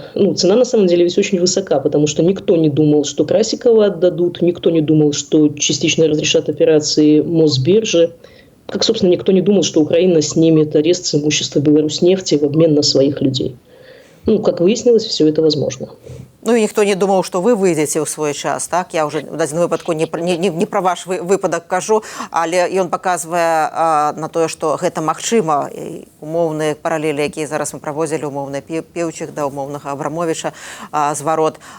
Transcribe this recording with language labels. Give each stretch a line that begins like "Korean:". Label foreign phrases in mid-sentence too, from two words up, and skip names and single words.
Russian: Ну, цена, на самом деле, ведь очень высока, потому что никто не думал, что Красикова отдадут, никто не думал, что частично разрешат операции Мосбиржи. Как, собственно, никто не думал, что Украина снимет арест с имущества Беларусьнефти в обмен на своих людей. Ну, как выяснилось, все это возможно.
Belarusian: Ну і ніхто не думаў, што вы выйдзеце ў свой час, так? Я ўжо в дадзеным выпадку не пра ваш выпадак кажу, але ён паказвае на тое, што гэта магчыма. І умоўныя паралелі, якія зараз мы праводзілі, умоўныя Пеўчих да умоўнага Абрамовіча зварот.